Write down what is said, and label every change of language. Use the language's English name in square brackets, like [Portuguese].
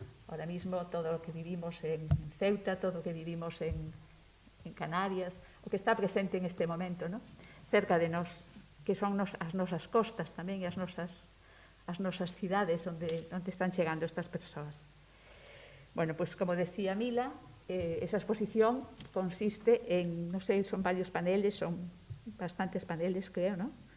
[Spanish] Ahora mismo todo [Galician] o que [Spanish] vivimos en Ceuta, todo o que vivimos en Canarias, o que está presente en este momento, ¿no? [Galician] Cerca de nós, que son as nosas costas tamén e as nosas cidades onde están chegando estas persoas. [Spanish] Bueno, pues como decía Mila, esa exposición consiste en, [Galician] non sei, [Spanish] son varios paneles, son bastantes paneles, creo, ¿no?